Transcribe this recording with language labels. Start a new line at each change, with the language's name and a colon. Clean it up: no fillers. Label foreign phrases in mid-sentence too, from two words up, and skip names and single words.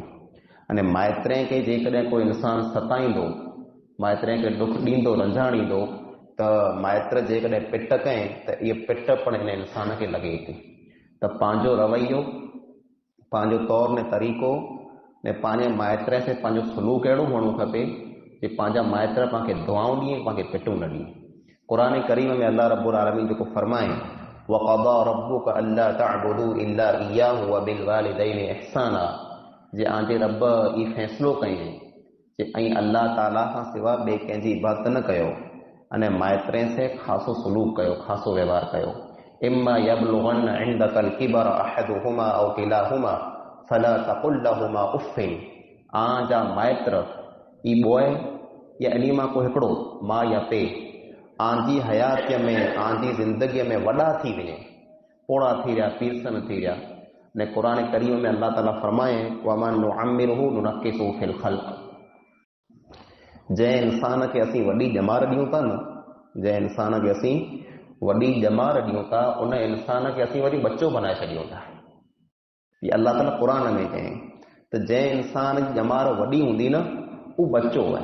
Sindhi: अने माइत्र खे जेकॾहिं कोई इंसान सताईंदो, माइत्र खे ॾुख ॾींदो, रंजाणींदो त माइत्र जेकॾहिं पिट कयं त इहा पिट पण हिन इंसान खे लॻे थी. त पंहिंजो रवैयो, पंहिंजो तौर ने तरीक़ो ने पंहिंजे माइत्र से पंहिंजो सलूक अहिड़ो हुअणु खपे जे पंहिंजा माइत्र पाणखे दुआऊं ॾिए, पाणखे पिटूं न ॾिए. क़ुरान करीम में अल्लाह रब्बुल आलमीन जेको फरमाए
Arabic: وقضى ربك ألا تعبدوا إلا إياه وبالوالدين إحسانا,
Sindhi: जे आंजे रब ई फ़ैसिलो कयईं जे ऐं अल्लाह ताला खां सिवा ॿिए कंहिंजी इबादत न कयो अने माइत्रे से ख़ासो सलूक कयो, ख़ासो व्यवहार कयो.
Arabic: إما يبلغن عندك الكبر أحدهما أو كلاهما فلا تقل لهما أف,
Sindhi: आ जा माइत्र ई बोए या इन मां को हिकिड़ो मां या पे आंजी हयातीअ में आंजी ज़िंदगीअ में वॾा थी वञे, पोड़ा थी रहिया, पीरसन थी रहिया। ने क़ुरान करीम में अल्लाह ताला फरमाए
Arabic: ومن نعمره ننكسه في الخلق,
Sindhi: जंहिं इंसान खे असीं वॾी ॼमार ॾियूं था न, जंहिं इंसान खे असीं वॾी ॼमार ॾियूं था, उन इंसान खे असीं वरी बच्चो बनाए छॾियूं था। ये अल्लाह ताला क़ुरान में चई त जंहिं इंसान जी ॼमार वॾी हूंदी न, उहो बच्चो आहे।